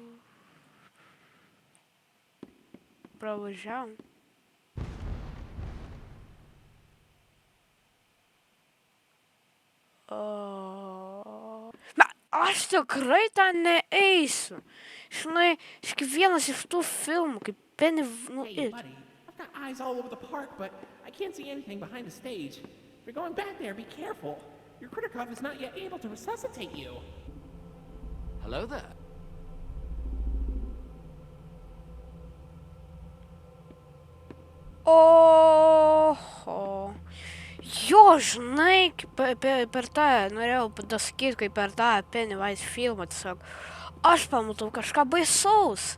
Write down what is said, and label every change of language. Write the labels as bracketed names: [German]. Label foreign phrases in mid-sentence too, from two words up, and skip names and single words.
[Lithuanian] Pravažiavom. Na, aš tikrai ten neeisiu. Žinai, iš kiekvienas iš tų filmų, kaip Penny, nu, [English] Hey, buddy, I've got eyes all over the park, but I can't see anything behind the stage. If you're going back there, be careful. Your critter cup is not yet able to resuscitate you. Hello there. Oho. [Lithuanian] Jo, žinai, per tą, norėjau pasakyti, kaip per tą Pennywise filmą, tiesiog, aš pamatau kažką baisaus.